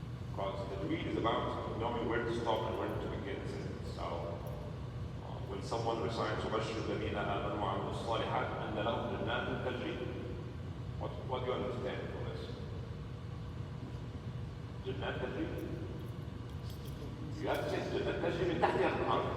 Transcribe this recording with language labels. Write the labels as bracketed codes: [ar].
[en] Because tajweed is about knowing where to stop and where to begin. So when someone recites [ar] وَبَشِّرِ الَّذِينَ آمَنُوا وَعَمِلُوا الصَّالِحَاتِ أَنَّ لَهُمْ جَنَّاتٍ تَجْرِي. [en] What do you understand from this? Jannat tajri. You have to say Jannat tajri min tahtiha al-anhar.